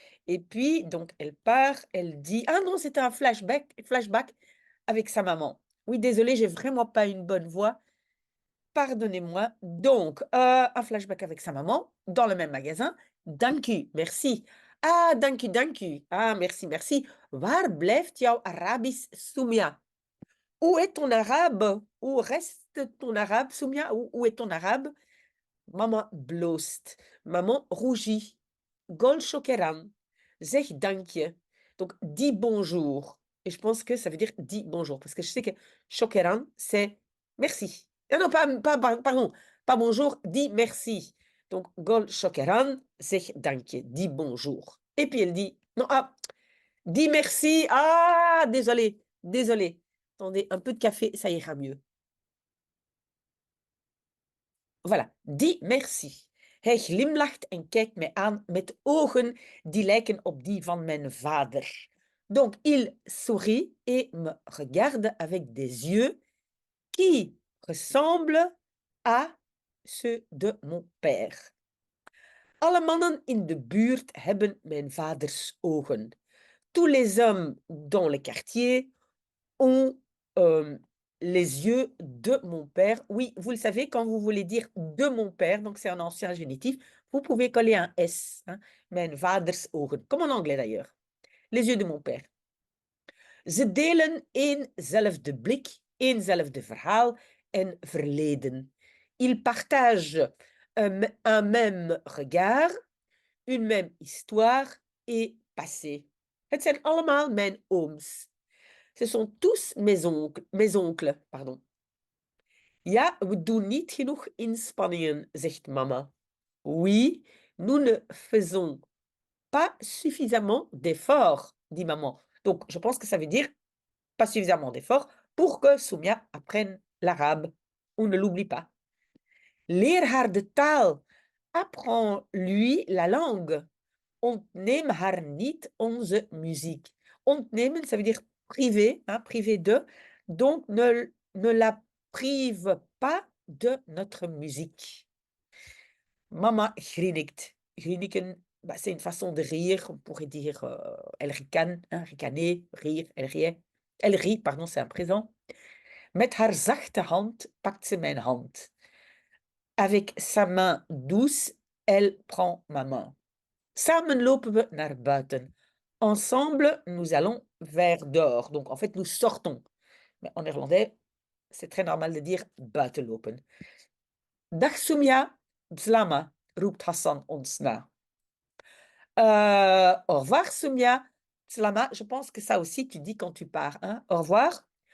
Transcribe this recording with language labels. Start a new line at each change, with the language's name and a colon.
French: Et puis, donc, elle part, elle dit, ah non, c'était un flashback avec sa maman. Oui, désolée, j'ai vraiment pas une bonne voix, pardonnez-moi. Donc, un flashback avec sa maman dans le même magasin.
Dutch: Dank u,
French: merci.
Dutch: Ah, dank u. Ah,
French: merci, merci.
Dutch: Waar blijft jouw Arabisch Soumia?
French: Où est ton arabe? Où reste ton arabe, Soumia? Où est ton arabe?
Dutch: Mama bloost.
French: Maman rougit.
Arabic: Gol shokeran.
Dutch: Zeg dank je.
French: Donc, dis bonjour. Et je pense que ça veut dire dis bonjour. Parce que je sais que shokeran, c'est merci. Ah non, pardon, pas bonjour, dis merci. Donc,
Arabic: gol shokeran,
Dutch: zeg dank je.
French: Dis bonjour. Et puis elle dit, non, ah, dis merci. Ah, désolé, désolé. Attendez, un peu de café, ça ira mieux. Voilà, dis merci.
Dutch: Hij glimlacht en kijkt mij aan met ogen die lijken op die van mijn vader.
French: Donc, il sourit et me regarde avec des yeux qui ressemblent à ceux de mon père.
Dutch: Alle mannen in de buurt hebben mijn vaders ogen.
French: Tous les hommes dans le quartier ont, les yeux de mon père. Oui, vous le savez, quand vous voulez dire «de mon père», donc c'est un ancien génitif, vous pouvez coller un S, hein.
Dutch: Mijn vaders ogen,
French: comme en anglais d'ailleurs. Les yeux de mon père.
Dutch: Ze delen éénzelfde blik, éénzelfde verhaal en verleden.
French: Ils partagent, un même regard, une même histoire et passé.
Dutch: Het zijn allemaal mijn ooms.
French: Ce sont tous mes oncles, pardon.
Dutch: Ja, we doen niet genoeg inspanningen, zegt mama.
French: Oui, nous ne faisons pas suffisamment d'efforts, dit maman. Donc, je pense que ça veut dire pas suffisamment d'efforts pour que Soumia apprenne l'arabe. On ne l'oublie pas.
Dutch: Leer haar de taal.
French: Apprends-lui la langue.
Dutch: Ontneem haar niet onze muziek.
French: Ontnemen, ça veut dire priver, hein, priver de. Donc, ne la prive pas de notre musique.
Dutch: Mama grinnikt.
French: Grinniken, bah, c'est une façon de rire. On pourrait dire, elle ricane, hein, ricaner, rire, elle riait. Elle rit, pardon, c'est un présent.
Dutch: Met haar zachte hand pakt ze mijn hand.
French: Avec sa main douce, elle prend ma main.
Dutch: Samen lopen we naar buiten.
French: Ensemble, nous allons vers dehors. Donc, en fait, nous sortons. Mais en néerlandais, c'est très normal de dire
Dutch: buiten lopen. Dag Soumia, Bslama, roept Hassan ons na.
French: Au revoir Soumia, Bslama. Je pense que ça aussi, tu dis quand tu pars. Hein? Au revoir.